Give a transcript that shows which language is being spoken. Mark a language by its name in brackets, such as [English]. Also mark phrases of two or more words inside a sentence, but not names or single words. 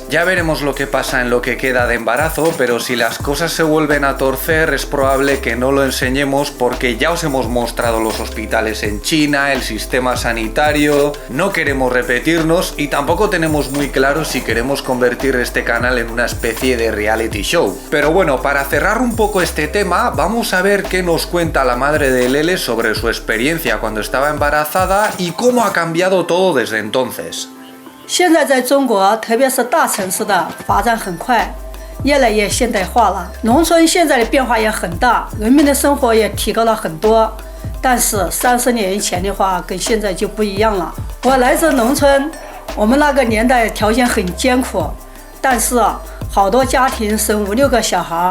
[Spanish] Ya veremos lo que pasa en lo que queda de embarazo, pero si las cosas se vuelven a torcer es probable que no lo enseñemos porque ya os hemos mostrado los hospitales en China, el sistema sanitario, no queremos repetirnos y tampoco tenemos muy claro si queremos convertir este canal en una especie de reality show. Pero bueno, para cerrar un poco este tema, vamos a ver qué nos cuenta la madre de Lele sobre su experiencia cuando estaba embarazada y cómo ha cambiado todo desde entonces. [Chinese] 现在在中国，特别是大城市的发展很快，越来越现代化了。农村现在的变化也很大，人民的生活也提高了很多。但是30年以前的话，跟现在就不一样了。我来自农村，我们那个年代条件很艰苦，但是好多家庭生5、6个小孩。